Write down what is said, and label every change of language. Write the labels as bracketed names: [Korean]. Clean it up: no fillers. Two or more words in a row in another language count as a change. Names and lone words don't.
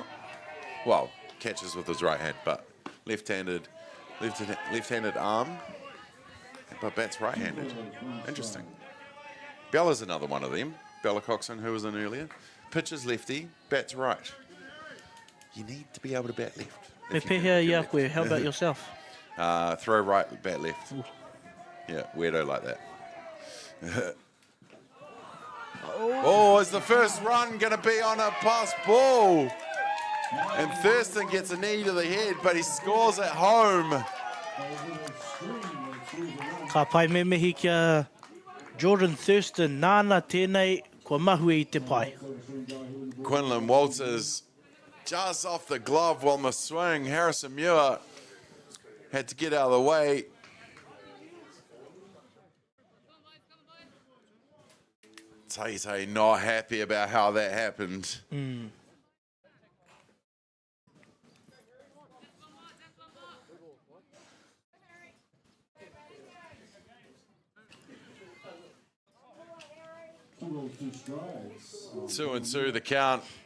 [English] Well, catches with his right hand, but left-handed arm, but bats right-handed. Interesting. Bella's another one of them. Bella Coxon, who was in earlier. Pitches lefty, bats right. You need to be able to bat left. [Māori] Me pehea i a koe, [English] how about yourself? Throw right, bat left. Yeah, weirdo like that. Oh, is the first run going to be on a pass ball? And Thurston gets a knee to the head, but he scores at home. [Māori] Ka pai me mihi kia Jordan Thurston, nāna tēnei, kua mahu i te pai. [English] Quinlan Walters just off the glove on the swing. Harrison Muir had to get out of the way. Tay not happy about how that happened. Two and two, the count.